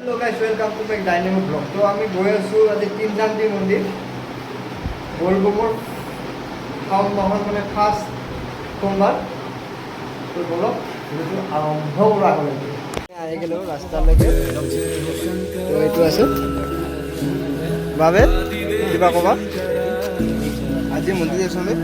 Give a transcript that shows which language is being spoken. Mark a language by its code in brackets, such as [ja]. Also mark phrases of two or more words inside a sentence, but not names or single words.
[en] Hello guys welcome to my dynamic blog. [as] तो আমি গৈ আছো আজি তিনজান্তি মন্দিৰ গোলগোবৰ শাওন মাহৰ মানে ফাৰ্ষ্ট সোমবাৰ। তো বলক ভিডিওটো আৰম্ভ কৰা হ'লে আহি গেলো ৰাস্তালৈকে। তো এইটো আছে বাবে কিবা ক'বা আজি মন্দিৰ আছো আমি।